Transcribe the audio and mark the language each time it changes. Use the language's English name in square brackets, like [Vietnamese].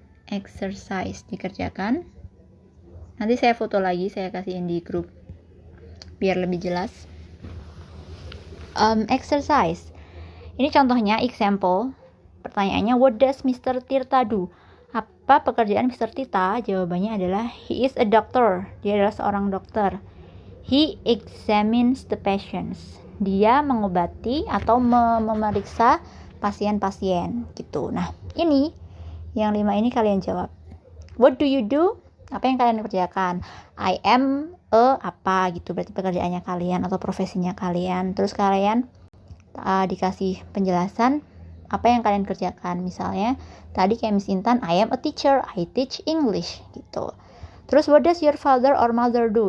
[Indonesian] Exercise dikerjakan. Nanti saya foto lagi, saya kasihin di grup biar lebih jelas. Exercise. Ini contohnya, example. Pertanyaannya, [English] what does Mr. Tirta do? [Indonesian] Apa pekerjaan Mr. Tirta? Jawabannya adalah, he is a doctor. Dia adalah seorang dokter. [English] He examines the patients. [Indonesian] Dia mengobati atau memeriksa pasien-pasien gitu. Nah, ini yang 5 ini kalian jawab. [English] What do you do? [Indonesian] Apa yang kalian kerjakan? I am apa gitu, berarti pekerjaannya kalian atau profesinya kalian. Terus kalian dikasih penjelasan apa yang kalian kerjakan. Misalnya tadi kayak Miss Intan, [English] I am a teacher, I teach English [Indonesian] gitu. [English] Terus what does your father or mother do?